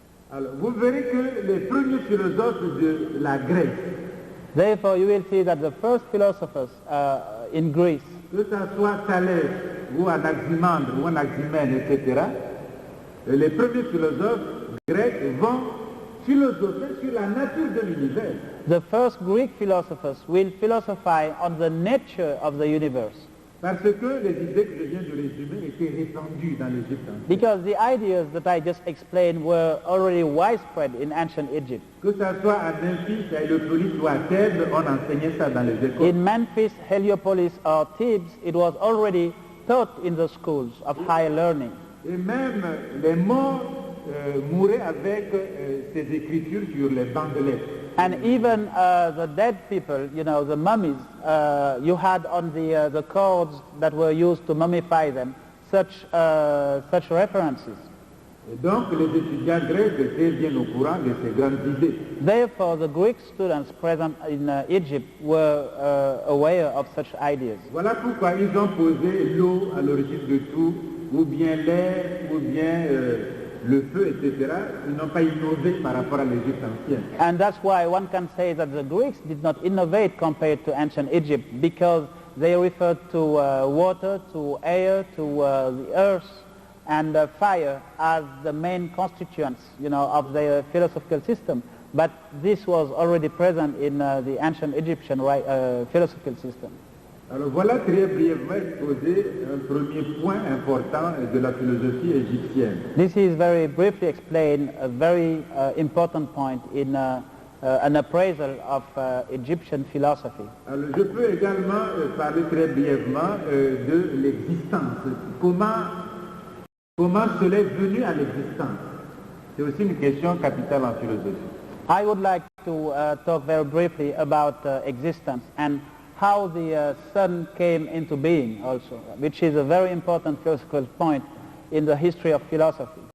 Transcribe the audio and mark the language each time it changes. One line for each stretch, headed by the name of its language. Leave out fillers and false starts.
French: Alors, vous verrez que les premiers philosophes de la Grèce,
English: Therefore, you will see that the first philosophers in Greece,
French: que ce soit Thalès ou Anaximandre ou Anaximène, etc., les premiers philosophes grecs vont philosopher sur la nature de l'univers.
English: the first Greek philosophers will philosophize on the nature of the universe.
French: Parce que les idées que je viens de résumer étaient répandues dans l'Égypte ancienne.
English: Because the ideas that I just explained were already widespread in ancient Egypt.
French: Que ce soit à Memphis, à Héliopolis ou à Thèbes, on enseignait ça dans les écoles.
English: In Memphis, Heliopolis, or Thebes, it was already taught in the schools of higher learning.
French: Et même les morts mouraient avec ces écritures sur les bandelettes.
English: And even the dead people, the mummies, you had on the cords that were used to mummify them, such references.
French: Et donc les étudiants grecs étaient bien au courant de ces grandes idées.
English: Therefore, the Greek students present in Egypt were aware of such ideas.
French: Voilà pourquoi ils ont posé l'eau à l'origine de tout, ou bien l'air, ou bien le feu, etc. Ils n'ont pas innové par rapport à l'Égypte ancienne.
English: And that's why one can say that the Greeks did not innovate compared to ancient Egypt, because they referred to water, to air, to the earth, and fire as the main constituents, of their philosophical system. But this was already present in the ancient Egyptian philosophical system.
French: Alors voilà très brièvement exposé un premier point important de la philosophie égyptienne.
English: This is very briefly explained a very important point in an appraisal of Egyptian philosophy.
French: Alors je peux également parler très brièvement de l'existence. Comment cela est venu à l'existence? C'est aussi une question capitale en philosophie.
English: I would like to talk very briefly about existence and how the sun came into being also, which is a very important philosophical point in the history of philosophy.